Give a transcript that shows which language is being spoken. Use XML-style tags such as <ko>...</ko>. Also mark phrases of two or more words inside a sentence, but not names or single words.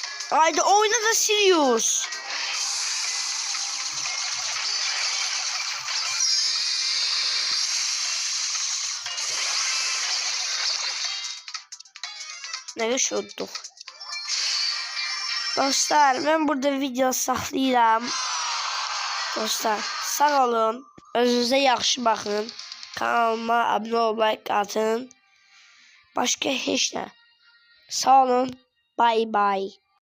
<tr>Haydi oyna da Sirius. Ne yaşıyorduk?</tr> <az>Dostlar ben burada video saxlayıram. Dostlar sağ olun. Özünüzə yaxşı baxın. Kanalıma abone olub like atın. Başka heç nə. Sağ olun.</az> <en>Bye bye.</en>